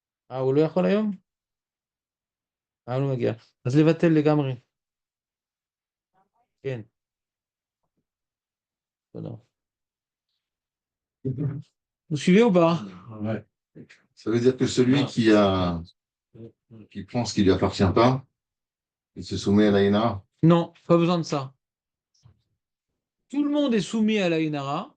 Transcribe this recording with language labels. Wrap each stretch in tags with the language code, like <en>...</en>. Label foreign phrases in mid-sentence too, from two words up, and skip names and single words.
<he>הוא לא יכול היום? לא מגיע. אז לבטל לגמרי. כן. תודה.</he> <fr>Vous suivez ou pas? Ouais. Ça veut dire que celui qui prend ce qui lui appartient pas, il se soumet à la Inara. Non, pas besoin de ça. Tout le monde est soumis à la Inara.</fr>